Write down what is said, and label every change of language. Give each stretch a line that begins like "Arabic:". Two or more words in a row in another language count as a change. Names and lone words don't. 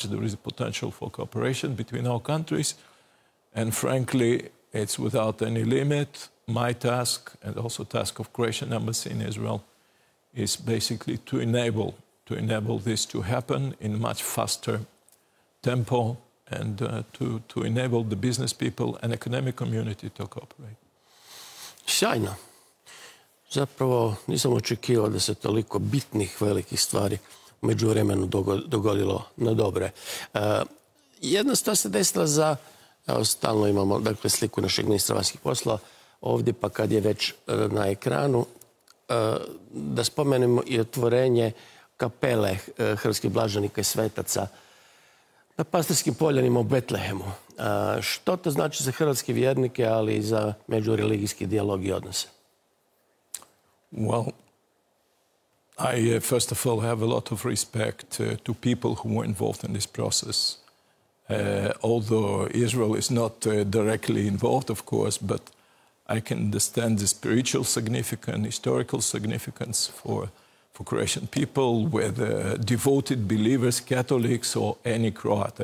English: There is a potential for cooperation between our countries. And frankly, it's without any limit. My task, and also task of Croatian Embassy in Israel, is basically to enable this to happen in much faster tempo, and to enable the business people and economic community to cooperate.
Croatian: Sjajno. Zapravo nisam očekivao da se toliko bitnih, velikih stvari u međuvremenu dogodilo na dobre. Jedna stvar se desila za, evo, stalno imamo, dakle, sliku našeg ministra vanjskih poslova ovdje, pa kad je već na ekranu, da spomenemo i otvorenje kapele hrvatskih blaženika i svetaca na Pastirskim poljanima u Betlehemu. Što to znači za hrvatske vjernike, ali i za međureligijski dijalog i odnose?
English: Well, I first of all have a lot of respect to people who were involved in this process. Although Israel is not directly involved, of course, but I can understand the spiritual significance, historical significance for Croatian people, whether devoted believers, Catholics, or any Croat.